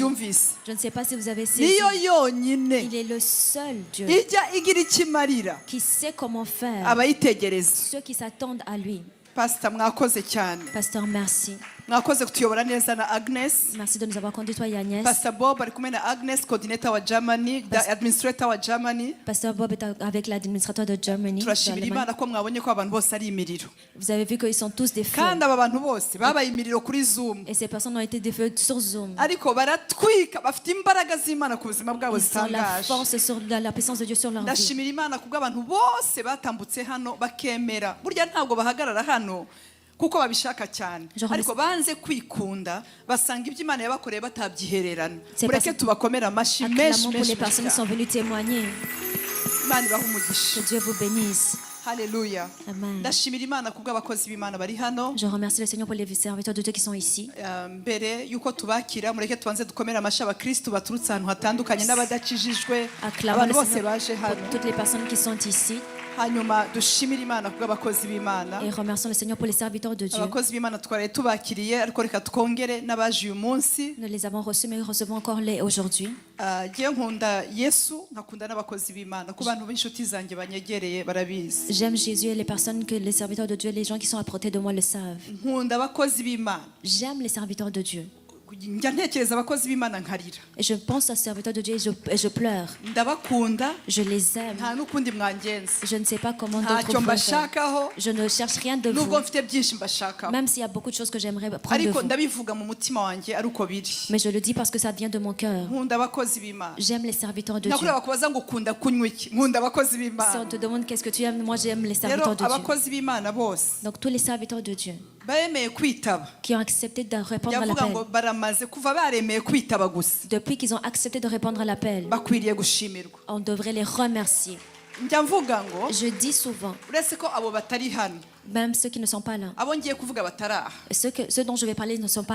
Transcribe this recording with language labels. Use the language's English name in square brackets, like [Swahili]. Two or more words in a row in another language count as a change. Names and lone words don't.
[French] Je ne sais pas si vous avez saisi. Il est le seul Dieu qui sait comment faire ceux qui s'attendent à lui. Pasteur, merci. Merci de nous avoir conduits, toi et Agnès. [Kinyarwanda] Pastor Bob ari kumwe na Agnes, coordinator wa Germany, administrator wa Germany. [French] Pasteur Bob est avec l'administrateur de Germany. [Kinyarwanda] Turashimira Imana ko mwabonye ko abantu bose ari imiriro. [French] Vous avez vu qu'ils sont tous des feux. [Kinyarwanda] Kandi aba bantu bose babaye imiriro kuri Zoom. [French] Et ces personnes ont été des feux sur Zoom. [Kinyarwanda] Ariko baratwika bafite imbaraga z'Imana ku buzima bwabo zitangaje. [French] La force sur la puissance de Dieu sur leur vie. [Kinyarwanda] Ndashimira Imana kubwo abantu bose batambutse hano bakemera. Burya ntabwo bahagarara hano kuko babishaka cyane, ariko banze kwikunda basanga ibyo Imana yabakoreye batabyihererana. Mureke tubakomera amashi menshi menshi. [French] Les personnes sont venues témoigner. [Kinyarwanda] Imana ibahe umugisha. [French] Que Dieu vous bénisse. Alléluia. Amen. [Kinyarwanda] Ndashimira Imana kubwo abakozi b'Imana bari hano. [French] Je remercie le Seigneur pour les serviteurs de Dieu qui sont ici. [Kinyarwanda] Mbere yuko tubakira mureke tubanze dukomera amashi abakristo baturutse ahantu hatandukanye n'abadakijijwe. Abantu bose baje hano. [French] Toutes les personnes qui sont ici. [Kinyarwanda] hanyuma dushimira Imana kubw'abakozi b'Imana. [French] Et remercions le Seigneur pour les serviteurs de Dieu. [Kinyarwanda] Abakozi b'Imana twaraye tubakiriye ariko reka twongere n'abaje uyu munsi. [French] Nous les avons reçus, mais nous recevons encore les aujourd'hui. [Kinyarwanda] Ngiye nkunda Yesu nkakunda n'abakozi b'Imana ku bantu b'inshuti zanjye banyegereye barabizi. [French] J'aime Jésus et les personnes que les serviteurs de Dieu, les gens qui sont à côté de moi le savent. [Kinyarwanda] Nkunda abakozi b'Imana. [French] J'aime les serviteurs de Dieu. [Kinyarwanda] Njya ntekereza abakozi b'Imana nkarira. [French] Et je pense aux serviteurs de Dieu et je pleure. [Kinyarwanda] Ndabakunda. [French] Je les aime. [Kinyarwanda] Nta n'ukundi mwangenza. [French] Je ne sais pas comment d'autres [Kinyarwanda] ntacyo mbashakaho. [French] Je ne cherche rien de vous. [Kinyarwanda] Nubwo mfite byinshi mbashakaho. [French] Même s'il y a beaucoup de choses que j'aimerais prendre de ariko vous. [Kinyarwanda] ndabivuga mu mutima wanjye ari uko biri. [French] Mais je le dis parce que ça vient de mon cœur. [Kinyarwanda] Nkunda abakozi b'Imana. [French] J'aime les serviteurs de Dieu. [Kinyarwanda] Nakureba kubaza ngo ukunda kunywa iki. Nkunda abakozi b'Imana. [French] Si on te demande qu'est-ce que tu aimes, moi j'aime les serviteurs de Dieu. [Kinyarwanda] Abakozi b'Imana bose. [French] Donc tous les serviteurs de Dieu qui ont accepté de répondre à l'appel. Depuis qu'ils ont accepté de répondre à l'appel, on devrait les remercier. Je dis souvent, même ceux qui ne sont pas là, ceux dont je vais parler ne sont pas là.